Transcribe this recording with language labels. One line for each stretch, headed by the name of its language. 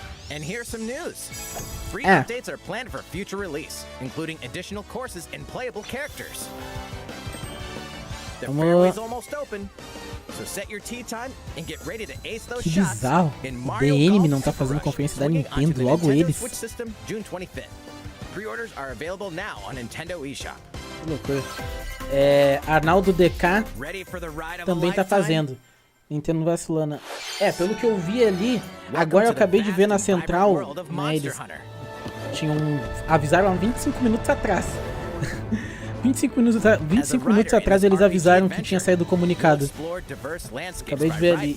English: And here's some news. 3 updates are planned for future release, including additional courses and playable characters. The fairway's almost open, so set your tee time and get ready to ace those shots in Mario
Portuguese: DNM não tá fazendo conferência da Nintendo, logo eles.
English: Switch system, June 25th. Pre-orders are available now on Nintendo eShop.
Portuguese: Que loucura. Arnaldo DK também tá fazendo. Nintendo vacilando. Pelo que eu vi ali, agora eu acabei de ver na Central, né, eles avisaram há 25 minutos atrás. 25 minutos atrás eles avisaram que tinha saído o comunicado. Acabei de ver ali.